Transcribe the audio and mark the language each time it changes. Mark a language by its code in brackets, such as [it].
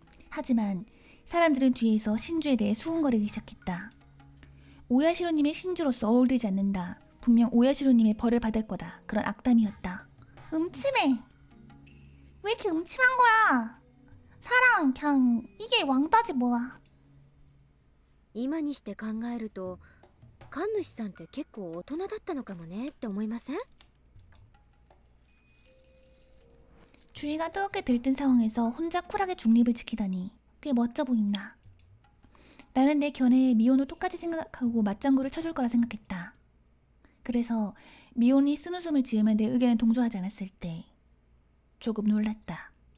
[ko] 하지만 사람들은 뒤에서 신주에 대해 수군거리기 시작했다. 오야시로님의 신주로서 어울리지 않는다. 분명 오야시로님의 벌을 받을 거다. 그런 악담이었다. 음침해. 왜 이렇게 음침한 거야? 사랑 그냥 이게 왕따지 뭐야. [ja] 今にして考えると神主さんって結構大人だったのかもねって思いません？ [ko] 주위가 뜨겁게 들뜬 상황에서 혼자 쿨하게 중립을 지키다니 꽤 멋져 보인다. 나는 내 견해에 미혼을 똑같이 생각하고 맞장구를 쳐줄 거라 생각했다. 그래서 미혼이 쓴웃음을 지으면 내 의견에 동조하지 않았을 때 조금 놀랐다.